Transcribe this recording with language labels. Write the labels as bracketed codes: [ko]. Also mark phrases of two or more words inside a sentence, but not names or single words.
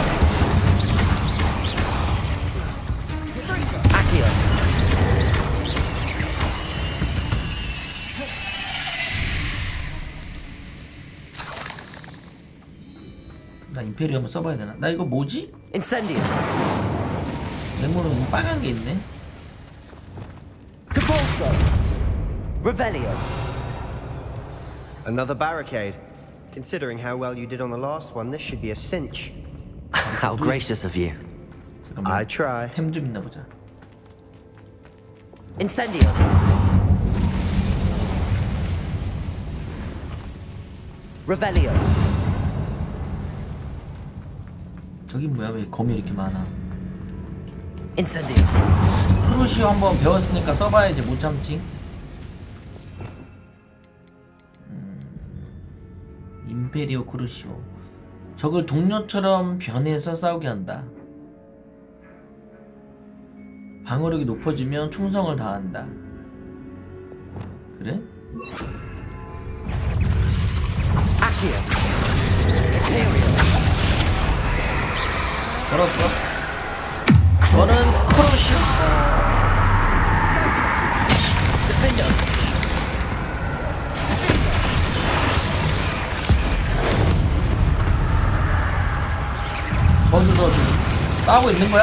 [ko] Accio. 나 임페리오 한번 써봐야 되나? 나 이거 뭐지? Incendio. 네모는 빨간 게 있네. Cabalso. Revelio. [en] Another barricade. Considering how well you did on the last one, this should be a cinch. How gracious of you. [ko] 잠깐만. [en] I try. [ko] 템 좀 있나 보자. Incendio. Revelio. 저기 뭐야? 왜 검이 이렇게 많아? Incendio. 크루시오 한번 배웠으니까 써봐야지 못 참지. 임페리오 크루시오. 적을 동료처럼 변해서 싸우게 한다. 방어력이 높아지면 충성을 다한다. 그래? Accio. Imperio. 걸었어. 너는 크루시오. Defendo. 거기서 싸우고 있는 거야?